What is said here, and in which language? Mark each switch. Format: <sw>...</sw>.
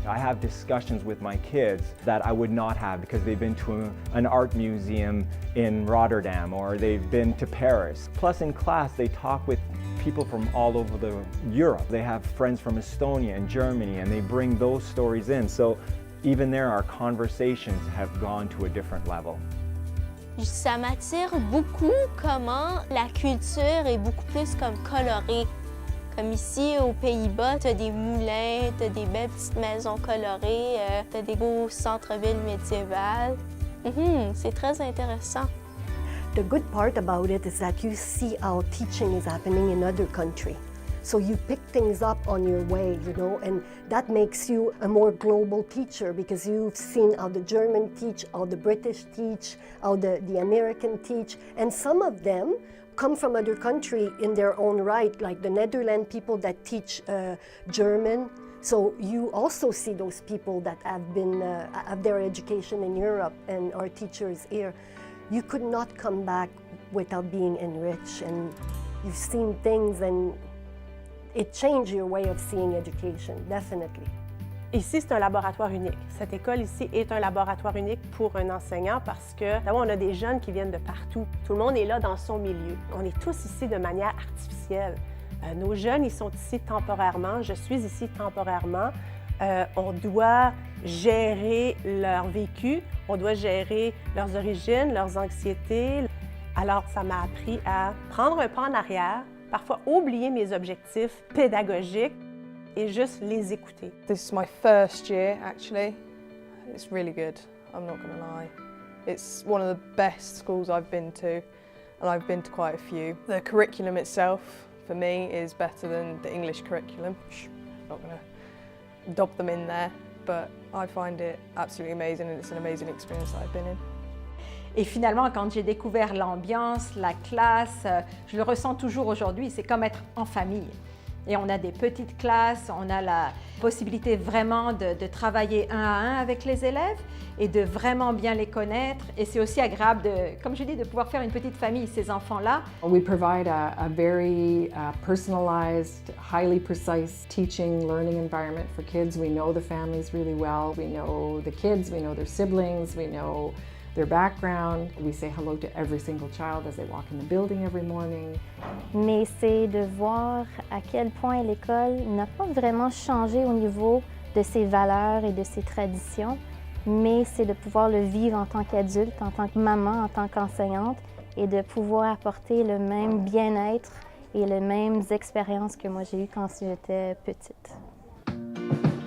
<en>I have discussions with my kids that I would not have because they've been to an art museum in Rotterdam or they've been to Paris. Plus in class they talk with people from all over Europe. They have friends from Estonia and Germany and they bring those stories in. So even there our conversations have gone to a different level.</en> <fr>Ça m'attire beaucoup comment la culture est beaucoup plus comme colorée. Comme ici aux Pays-Bas, tu as des moulins, tu as des belles petites maisons colorées, tu as des beaux centres-villes médiévales. C'est très intéressant.</fr> <en>The good part about it is that you see how teaching is happening in other countries. So you pick things up on your way, you know, and that makes you a more global teacher because you've seen how the German teach, how the British teach, how the American teach, and some of them come from other countries in their own right, like the Netherlands people that teach German. So you also see those people that have their education in Europe and are teachers here. You could not come back without being enriched, and you've seen things and it changed your way of seeing education, definitely.</en> <fr>Ici, c'est un laboratoire unique. Cette école ici est un laboratoire unique pour un enseignant parce que d'abord, on a des jeunes qui viennent de partout. Tout le monde est là dans son milieu. On est tous ici de manière artificielle. Nos jeunes, ils sont ici temporairement. Je suis ici temporairement. On doit gérer leur vécu, on doit gérer leurs origines, leurs anxiétés. Alors, ça m'a appris à prendre un pas en arrière, parfois oublier mes objectifs pédagogiques et juste les écouter.</fr> <en>This is my first year, actually. It's really good, I'm not going to lie. It's one of the best schools I've been to, and I've been to quite a few. The curriculum itself, for me, is better than the English curriculum. I'm not going to dob them in there, but I find it absolutely amazing, and it's an amazing experience that I've been in.</en> <fr>Et finalement, quand j'ai découvert l'ambiance, la classe, je le ressens toujours aujourd'hui, c'est comme être en famille. Et on a des petites classes, on a la possibilité vraiment de travailler un à un avec les élèves et de vraiment bien les connaître. Et c'est aussi agréable, comme je dis, de pouvoir faire une petite famille, ces enfants-là.</fr> <en>We provide a very personalized, highly precise teaching, learning environment for kids. We know the families really well. We know the kids, we know their siblings, we know their background. We say hello to every single child as they walk in the building every morning.</en> <fr>Mais c'est de voir à quel point l'école n'a pas vraiment changé au niveau de ses valeurs et de ses traditions, mais c'est de pouvoir le vivre en tant qu'adulte, en tant que maman, en tant qu'enseignante, et de pouvoir apporter le même bien-être et les mêmes expériences que moi j'ai eues quand j'étais petite.</fr>